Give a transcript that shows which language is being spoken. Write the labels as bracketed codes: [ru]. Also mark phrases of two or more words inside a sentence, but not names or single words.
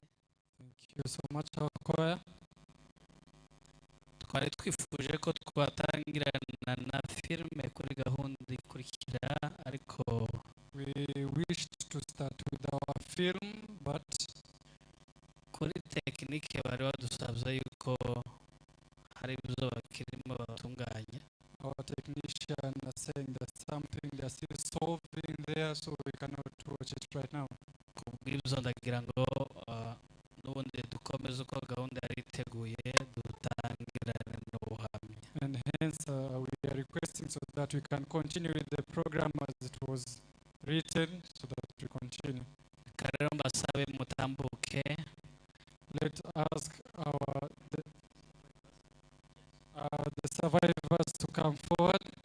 [en] Thank you so much, our choir. [rw] Twari twifuje ko twatangirana na filime kuri gahunda ikurikira, ariko [en] We wished to start with our film, but [rw] kuri tekinike bari badusabye yuko hari ibyo bakirimo batunganya. [en] our technician are saying there's something they're still solving there, so we cannot watch it right now. [rw] Kubw'ibyo ndagira ngo n'ubundi dukomeze uko gahunda yari iteguye, dutangirane n'ubuhamya. [en] And hence, we are requesting so that we can continue with the program as it was written, so that we continue. [rw] Rero mbasabe mutambuke. [en] Let's ask the survivors to come forward.